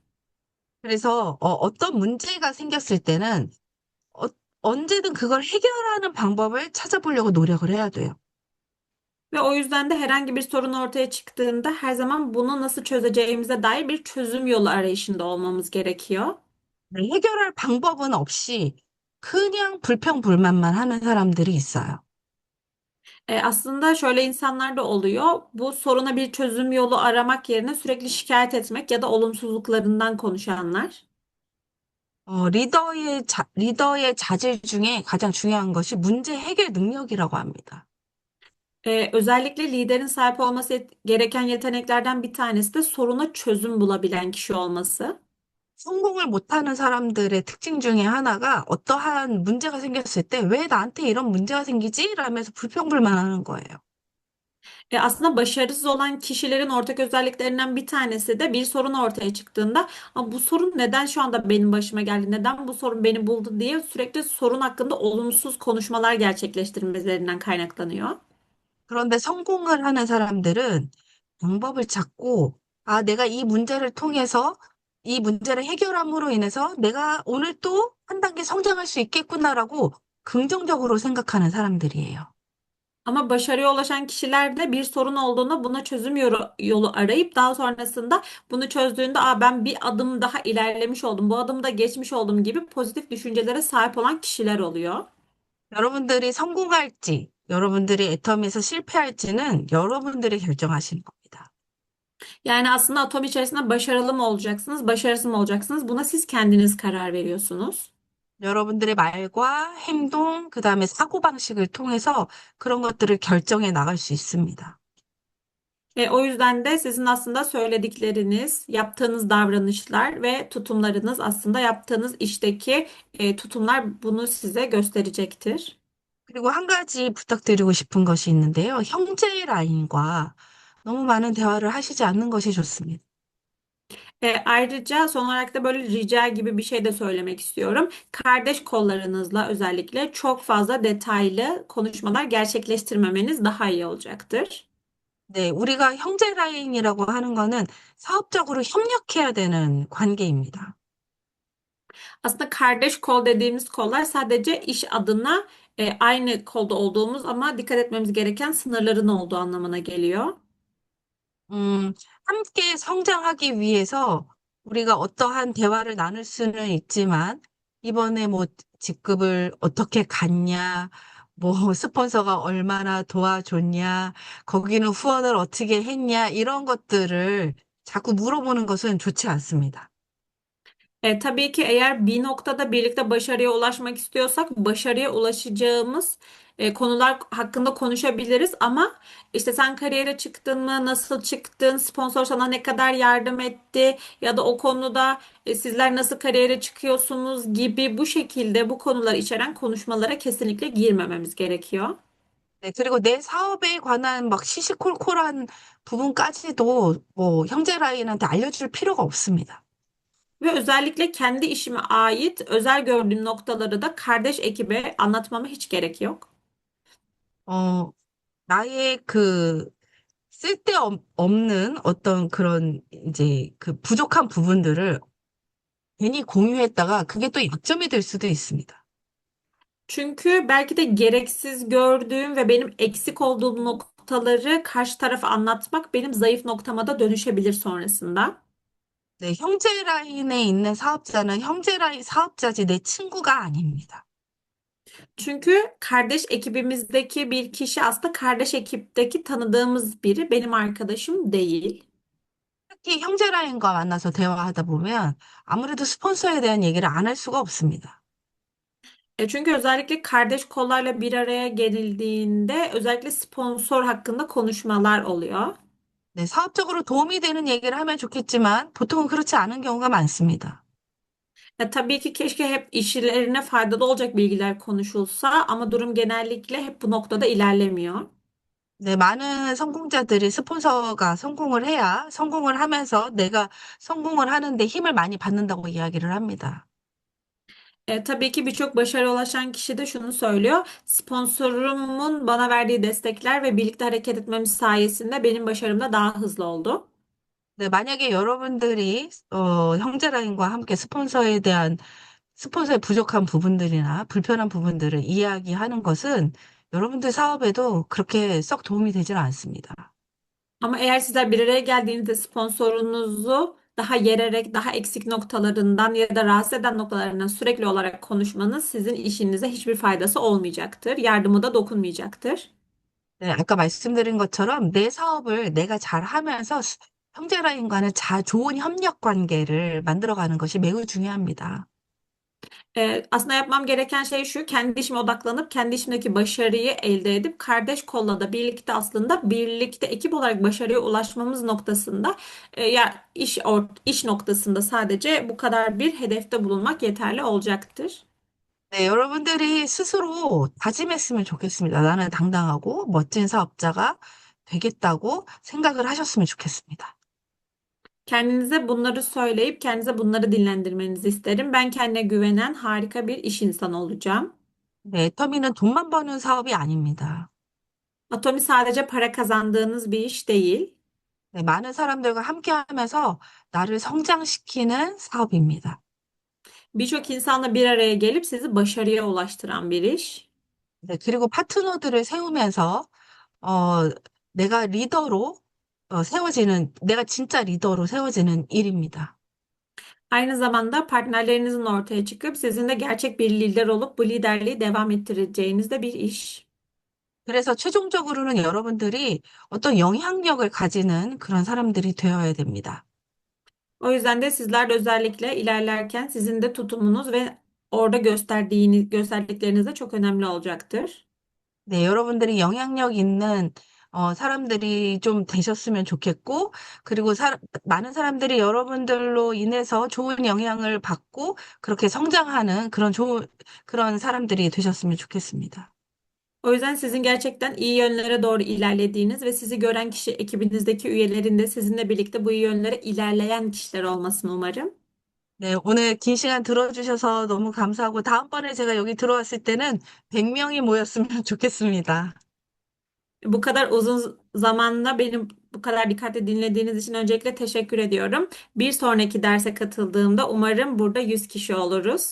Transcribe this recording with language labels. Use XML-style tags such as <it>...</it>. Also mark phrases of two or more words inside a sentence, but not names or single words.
<ko>그래서, 어떤 문제가 생겼을 때는, 어, 언제든 그걸 해결하는 방법을 찾아보려고 노력을 해야 돼요.</ko> <tr>Ve o yüzden de herhangi bir sorun ortaya çıktığında her zaman bunu nasıl çözeceğimize dair bir çözüm yolu arayışında olmamız gerekiyor.</tr> <ko>해결할 방법은 없이 그냥 불평불만만 하는 사람들이 있어요.</ko> <tr>Aslında şöyle insanlar da oluyor. Bu soruna bir çözüm yolu aramak yerine sürekli şikayet etmek ya da olumsuzluklarından konuşanlar.</tr> <ko>리더의 자질 중에 가장 중요한 것이 문제 해결 능력이라고 합니다.</ko> <tr>Özellikle liderin sahip olması gereken yeteneklerden bir tanesi de soruna çözüm bulabilen kişi olması.</tr> <ko>성공을 못하는 사람들의 특징 중에 하나가 어떠한 문제가 생겼을 때 왜 나한테 이런 문제가 생기지? 라면서 불평불만하는 거예요.</ko> <tr>Aslında başarısız olan kişilerin ortak özelliklerinden bir tanesi de bir sorun ortaya çıktığında, "Aa, bu sorun neden şu anda benim başıma geldi? Neden bu sorun beni buldu?" diye sürekli sorun hakkında olumsuz konuşmalar gerçekleştirmelerinden kaynaklanıyor.</tr> <ko>그런데 성공을 하는 사람들은 방법을 찾고, 아, 내가 이 문제를 통해서 이 문제를 해결함으로 인해서 내가 오늘 또 한 단계 성장할 수 있겠구나라고 긍정적으로 생각하는 사람들이에요.</ko> <tr>Ama başarıya ulaşan kişiler de bir sorun olduğunda buna çözüm yolu arayıp daha sonrasında bunu çözdüğünde, "Aa, ben bir adım daha ilerlemiş oldum, bu adımda geçmiş oldum" gibi pozitif düşüncelere sahip olan kişiler oluyor.</tr> <ko>여러분들이 성공할지, 여러분들이 애터미에서 실패할지는 여러분들이 결정하시는 겁니다.</ko> <tr>Yani aslında atom içerisinde başarılı mı olacaksınız, başarısız mı olacaksınız? Buna siz kendiniz karar veriyorsunuz.</tr> <ko>여러분들의 말과 행동, 그 다음에 사고방식을 통해서 그런 것들을 결정해 나갈 수 있습니다.</ko> <tr>O yüzden de sizin aslında söyledikleriniz, yaptığınız davranışlar ve tutumlarınız aslında yaptığınız işteki tutumlar bunu size gösterecektir.</tr> <ko>그리고 한 가지 부탁드리고 싶은 것이 있는데요. 형제 라인과 너무 많은 대화를 하시지 않는 것이 좋습니다.</ko> <tr>Ayrıca son olarak da böyle rica gibi bir şey de söylemek istiyorum. Kardeş kollarınızla özellikle çok fazla detaylı konuşmalar gerçekleştirmemeniz daha iyi olacaktır.</tr> <ko>네, 우리가 형제 라인이라고 하는 거는 사업적으로 협력해야 되는 관계입니다.</ko> <tr>Aslında kardeş kol dediğimiz kollar sadece iş adına aynı kolda olduğumuz ama dikkat etmemiz gereken sınırların olduğu anlamına geliyor.</tr> <ko>함께 성장하기 위해서 우리가 어떠한 대화를 나눌 수는 있지만, 이번에 뭐 직급을 어떻게 갔냐, 뭐 스폰서가 얼마나 doa줬냐, 거기는 후원을 어떻게 했냐, 이런 것들을 자꾸 물어보는 것은 좋지 않습니다.</ko> <tr>Tabii ki eğer bir noktada birlikte başarıya ulaşmak istiyorsak başarıya ulaşacağımız konular hakkında konuşabiliriz ama işte sen kariyere çıktın mı, nasıl çıktın, sponsor sana ne kadar yardım etti ya da o konuda sizler nasıl kariyere çıkıyorsunuz gibi bu şekilde bu konuları içeren konuşmalara kesinlikle girmememiz gerekiyor.</tr> <ko>네, 그리고 내 사업에 관한 막 시시콜콜한 부분까지도 뭐 형제 라인한테 알려줄 필요가 없습니다.</ko> <tr>Ve özellikle kendi işime ait özel gördüğüm noktaları da kardeş ekibe anlatmama hiç gerek yok.</tr> <ko>어, 나의 그 쓸데없는 어떤 그런 이제 그 부족한 부분들을 괜히 공유했다가 그게 또 약점이 될 수도 있습니다.</ko> <tr>Çünkü belki de gereksiz gördüğüm ve benim eksik olduğum noktaları karşı tarafa anlatmak benim zayıf noktama da dönüşebilir sonrasında.</tr> <ko>네, 형제 라인에 있는 사업자는 형제 라인 사업자지 내 친구가 아닙니다.</ko> <tr>Çünkü kardeş ekibimizdeki bir kişi aslında kardeş ekipteki tanıdığımız biri, benim arkadaşım değil.</tr> <ko>특히 형제 라인과 만나서 대화하다 보면 아무래도 스폰서에 대한 얘기를 안 할 수가 없습니다.</ko> <tr>Çünkü özellikle kardeş kollarla bir araya gelindiğinde özellikle sponsor hakkında konuşmalar oluyor.</tr> <ko>네, 사업적으로 도움이 되는 얘기를 하면 좋겠지만 보통은 그렇지 않은 경우가 많습니다.</ko> <tr>Tabii ki keşke hep işlerine faydalı olacak bilgiler konuşulsa ama durum genellikle hep bu noktada ilerlemiyor.</tr> <ko>네, 많은 성공자들이 스폰서가 성공을 해야 성공을 하면서 내가 성공을 하는데 힘을 많이 받는다고 이야기를 합니다.</ko> <tr>Tabii ki birçok başarıya ulaşan kişi de şunu söylüyor. Sponsorumun bana verdiği destekler ve birlikte hareket etmemiz sayesinde benim başarım da daha hızlı oldu.</tr> <ko>네, 만약에 여러분들이 형제라인과 함께 스폰서의 부족한 부분들이나 불편한 부분들을 이야기하는 것은 여러분들 사업에도 그렇게 썩 도움이 되지는 않습니다.</ko> <tr>Ama eğer sizler bir araya geldiğinizde sponsorunuzu daha yererek, daha eksik noktalarından ya da rahatsız eden noktalarından sürekli olarak konuşmanız sizin işinize hiçbir faydası olmayacaktır. Yardımı da dokunmayacaktır.</tr> <ko>네, 아까 말씀드린 것처럼 내 사업을 내가 잘하면서 형제라인과는 좋은 협력 관계를 만들어가는 것이 매우 중요합니다.</ko> <tr>Aslında yapmam gereken şey şu, kendi işime odaklanıp kendi işimdeki başarıyı elde edip kardeş kolla da birlikte aslında birlikte ekip olarak başarıya ulaşmamız noktasında ya iş noktasında sadece bu kadar bir hedefte bulunmak yeterli olacaktır.</tr> <ko>네, 여러분들이 스스로 다짐했으면 좋겠습니다. 나는 당당하고 멋진 사업자가 되겠다고 생각을 하셨으면 좋겠습니다.</ko> <tr>Kendinize bunları söyleyip kendinize bunları dinlendirmenizi isterim. Ben kendine güvenen harika bir iş insanı olacağım.</tr> <ko>네, 애터미는 돈만 버는 사업이 아닙니다.</ko> <tr>Atomi sadece para kazandığınız bir iş değil.</tr> <ko>네, 많은 사람들과 함께 하면서 나를 성장시키는 사업입니다.</ko> <tr>Birçok insanla bir araya gelip sizi başarıya ulaştıran bir iş.</tr> <ko>네, 그리고 파트너들을 세우면서, 어, 내가 진짜 리더로 세워지는 일입니다.</ko> <tr>Aynı zamanda partnerlerinizin ortaya çıkıp sizin de gerçek bir lider olup bu liderliği devam ettireceğiniz de bir iş.</tr> <ko>그래서 최종적으로는 여러분들이 어떤 영향력을 가지는 그런 사람들이 되어야 됩니다.</ko> <tr>O yüzden de sizler de özellikle ilerlerken sizin de tutumunuz ve orada gösterdikleriniz de çok önemli olacaktır.</tr> <ko>네, 여러분들이 영향력 있는 사람들이 좀 되셨으면 좋겠고, 그리고 많은 사람들이 여러분들로 인해서 좋은 영향을 받고, 그렇게 성장하는 그런 사람들이 되셨으면 좋겠습니다.</ko> <tr>O yüzden sizin gerçekten iyi yönlere doğru ilerlediğiniz ve sizi gören kişi ekibinizdeki üyelerin de sizinle birlikte bu iyi yönlere ilerleyen kişiler olmasını umarım.</tr> <ko>네, 오늘 긴 시간 들어주셔서 너무 감사하고, 다음번에 제가 여기 들어왔을 때는 100명이 모였으면 좋겠습니다.</ko> <tr>Bu kadar uzun zamanda benim bu kadar dikkatli dinlediğiniz için öncelikle teşekkür ediyorum. Bir sonraki derse katıldığımda umarım burada 100 kişi oluruz.</tr>